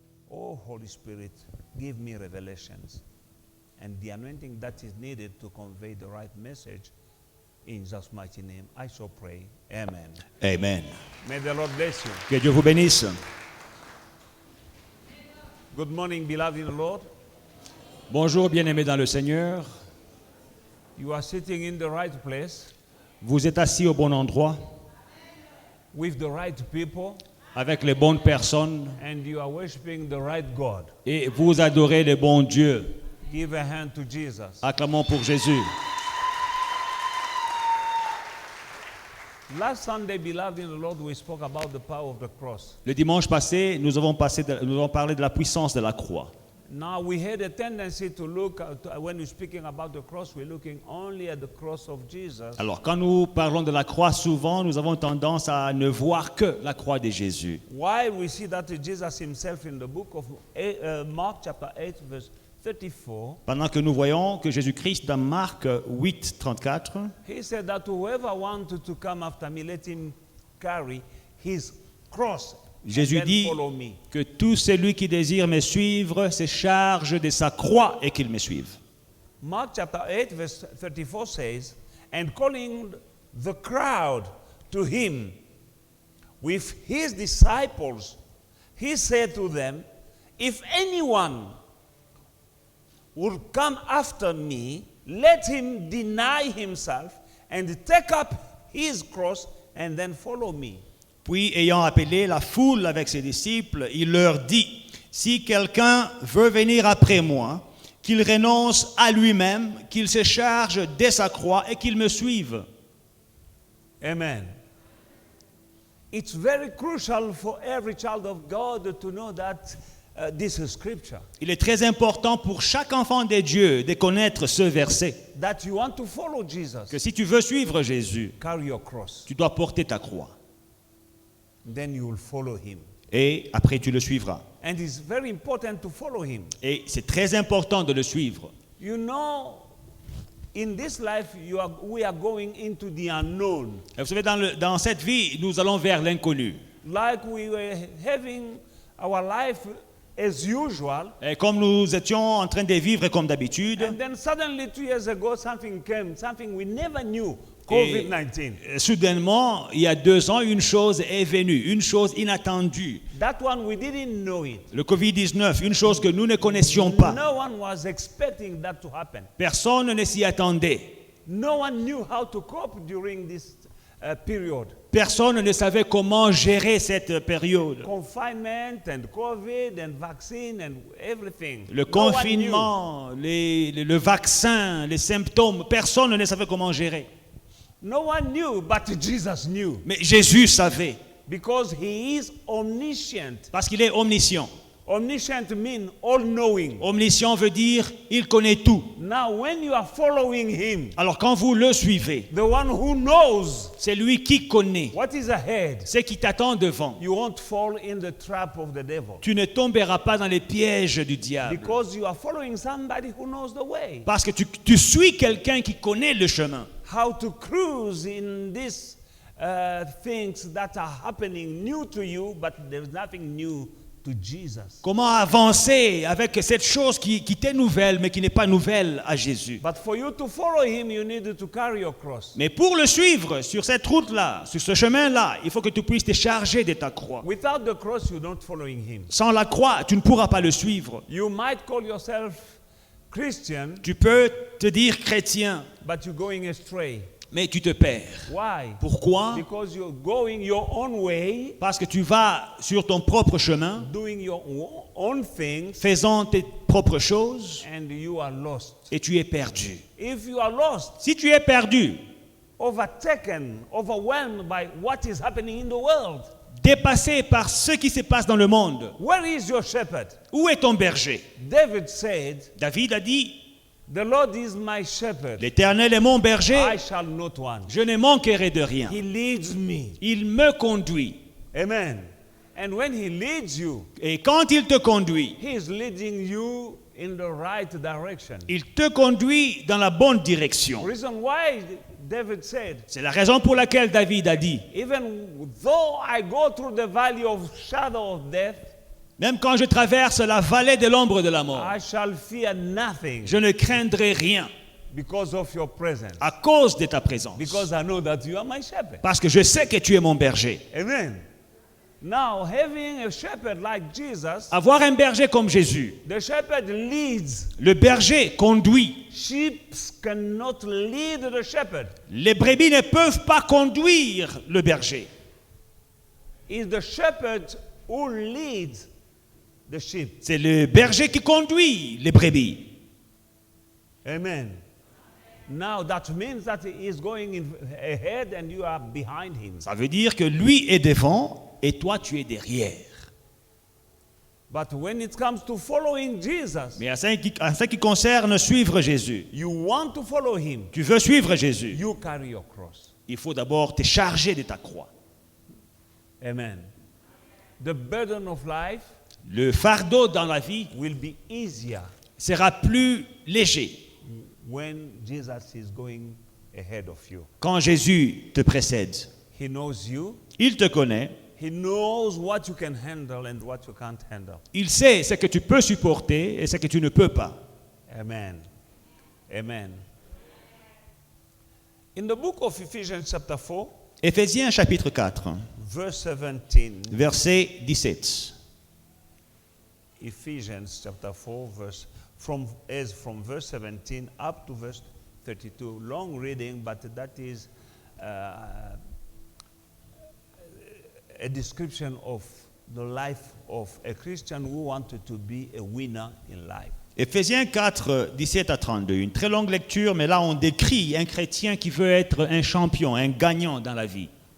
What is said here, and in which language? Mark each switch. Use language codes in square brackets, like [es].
[en] Oh, Holy Spirit, give me revelations and the anointing that is needed to convey the right message. In Jesus' mighty name, I shall pray. Amen. Amen. May the Lord bless you. [fr] Que Dieu vous bénisse. [en] Good morning, beloved in the Lord. [fr] Bonjour, bien-aimés dans le Seigneur. [en] You are sitting in the right place [fr] Vous êtes assis au bon endroit, [en] with the right people, [fr] avec les bonnes personnes, [en] and you are worshiping the right God. [fr] et vous adorez le bon Dieu. [en] Give a hand to Jesus. [fr] Acclamons pour Jésus. [en] Last Sunday, beloved in the Lord, we spoke about the power of the cross. [fr] Le dimanche passé, nous avons parlé de la puissance de la croix. [en] Now, we had a tendency to look, when we're speaking about the cross, we're looking only at the cross of Jesus. [fr] Alors, quand nous parlons de la croix, souvent, nous avons tendance à ne voir que la croix de Jésus. [en] While we see that Jesus himself in the book of Mark chapter 8, verse 34, [fr] Pendant que nous voyons que Jésus-Christ, dans Marc 8, 34, [en] he said that whoever wanted to come after me, let him carry his cross [fr] Jésus [en] and then [fr] dit [en] follow me. [fr] que tout celui qui désire me suivre se charge de sa croix et qu'il me suive. [en] Mark chapter 8, verse 34 says, and calling the crowd to him with his disciples, he said to them, if anyone would come after me, let him deny himself and take up his cross and then follow me. [fr] Puis, ayant appelé la foule avec ses disciples, il leur dit, si quelqu'un veut venir après moi, qu'il renonce à lui-même, qu'il se charge de sa croix et qu'il me suive. [en] Amen. It's very crucial for every child of God to know that this is scripture. [fr] Il est très important pour chaque enfant de Dieu de connaître ce verset, [en] That you want to follow Jesus, [fr] que si tu veux suivre Jésus, [en] carry your cross. [fr] tu dois porter ta croix. [en] Then you will follow him. [fr] Et après, tu le suivras. [en] And it's very important to follow him. [fr] Et c'est très important de le suivre. [en] You know, in this life, we are going into the unknown. [fr] Et vous savez, dans cette vie, nous allons vers l'inconnu. [en] Like we were having our life as usual. [fr] Et comme nous étions en train de vivre comme d'habitude, [en] And then suddenly 2 years ago, something came, something we never knew, COVID-19. [fr] soudainement, il y a 2 ans, une chose est venue, une chose inattendue. [en] That one, we didn't know it. [fr] Le Covid-19, une chose que nous ne connaissions pas. [en] No one was expecting that to happen. [fr] Personne ne s'y attendait. [en] No one knew how to cope during this period. [fr] Personne ne savait comment gérer cette période. [en] Confinement and COVID and vaccine and everything. [fr] Le [en] No one [fr] confinement, le vaccin, les symptômes, personne ne savait comment gérer. [en] knew. No one knew, but Jesus knew. [fr] Mais Jésus savait, [en] Because he is omniscient. [fr] parce qu'il est omniscient. [en] Omniscient means all-knowing. [fr] Omniscient veut dire, il connaît tout. [en] Now, when you are following him, [fr] Alors quand vous le suivez, [en] the one who knows [fr] c'est lui qui connaît [en] what is ahead, [fr] ce qui t'attend devant. [en] you won't fall in the trap of the devil. [fr] Tu ne tomberas pas dans les pièges du diable. [en] Because you are following somebody who knows the way. [fr] Parce que tu suis quelqu'un qui connaît le chemin. [en] How to cruise in these things that are happening new to you, but there's nothing new to Jesus. [fr] Comment avancer avec cette chose qui t'est nouvelle, mais qui n'est pas nouvelle à Jésus. [en] But for you to follow him, you need to carry your cross. [fr] Mais pour le suivre sur cette route-là, sur ce chemin-là, il faut que tu puisses te charger de ta croix. [en] Without the cross, you're not following him. [fr] Sans la croix, tu ne pourras pas le suivre. [en] You might call yourself Christian, [fr] Tu peux te dire chrétien, [en] but you're going astray. [fr] mais tu te perds. [en] Why? [fr] Pourquoi? [en] Because you're going your own way, [fr] Parce que tu vas sur ton propre chemin, [en] doing your own things, [fr] faisant tes propres choses, [en] and you are lost. [fr] et tu es perdu. [en] If you are lost, [fr] Si tu es perdu, [en] overtaken, overwhelmed by what is happening in the world, [fr] dépassé par ce qui se passe dans le monde, [en] where is your shepherd? [fr] où est ton berger? [en] David said, [fr] David a dit, [en] The Lord is my shepherd. [fr] L'Éternel est mon berger, [en] I shall not want. [fr] je ne manquerai de rien. [en] He leads me. [fr] Il me conduit. [en] Amen. And when he leads you, [fr] Et quand il te conduit, [en] he is leading you in the right direction. [fr] il te conduit dans la bonne direction. [en] Reason why David said, [fr] C'est la raison pour laquelle David a dit, [en] even though I go through the valley of shadow of death, [fr] même quand je traverse la vallée de l'ombre de la mort, [en] I shall fear nothing [fr] je ne craindrai rien [en] because of your presence. [fr] à cause de ta présence. [en] Because I know that you are my shepherd. [fr] Parce que je sais que tu es mon berger. [en] Amen. Now, having a shepherd like Jesus, [fr] Avoir un berger comme Jésus, [en] the shepherd leads. [fr] le berger conduit. [en] Sheep cannot lead the shepherd. [fr] Les brebis ne peuvent pas conduire le berger. [en] It's the shepherd who leads the sheep. [fr] C'est le berger qui conduit les brebis. [en] Amen. Now that means that he is going ahead and you are behind him. [fr] Ça veut dire que lui est devant et toi tu es derrière. [en] But when it comes to following Jesus, [fr] Mais en ce qui concerne suivre Jésus, [en] you want to follow him, [fr] tu veux suivre Jésus, [en] you carry your cross. [fr] il faut d'abord te charger de ta croix. [en] Amen. The burden of life [fr] Le fardeau dans la vie [en] will be easier [fr] sera plus léger [en] when Jesus is going ahead of you. [fr] quand Jésus te précède. [en] He knows you. [fr] Il te connaît, [en] He knows what you can handle and what you can't handle. [fr] il sait ce que tu peux supporter et ce que tu ne peux pas. [en] Amen. Amen. In the book of Ephesians chapter 4, [fr] Éphésiens chapitre 4, [en] verse 17, [fr] verset 17. [en] Ephesians chapter 4, from verse 17 up to verse 32. Long reading, but that is a description of the life of a Christian who wanted to be a winner in life. [fr] Éphésiens 4, 17 à 32. Une très longue lecture, mais là on décrit un chrétien qui veut être un champion, un gagnant dans la vie.